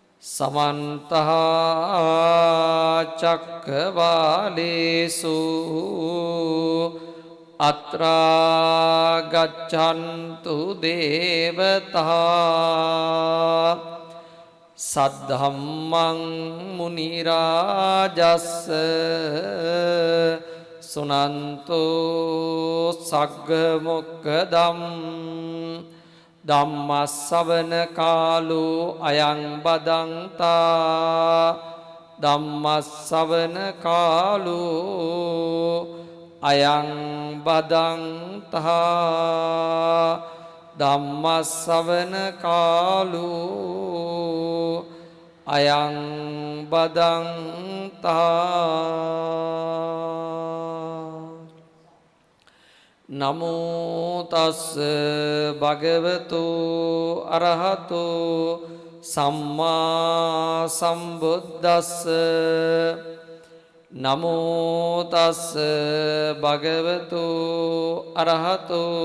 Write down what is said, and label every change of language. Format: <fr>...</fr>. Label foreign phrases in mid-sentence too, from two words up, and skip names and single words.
<pi>समन्त चक्रवालेषु अत्रा गच्छन्तु देवता सद्धम्मं मुनिराजस्स सुनन्तो सग्गमुक्कदम् ධම්මස්සවන කාලෝ අයං බදන්තා ධම්මස්සවන කාලෝ අයං බදන්තා ධම්මස්සවන කාලෝ අයං බදන්තා නමෝ තස්ස භගවතු අරහතු සම්මා සම්බුද්දස්ස නමෝ තස්ස භගවතු අරහතු</pi>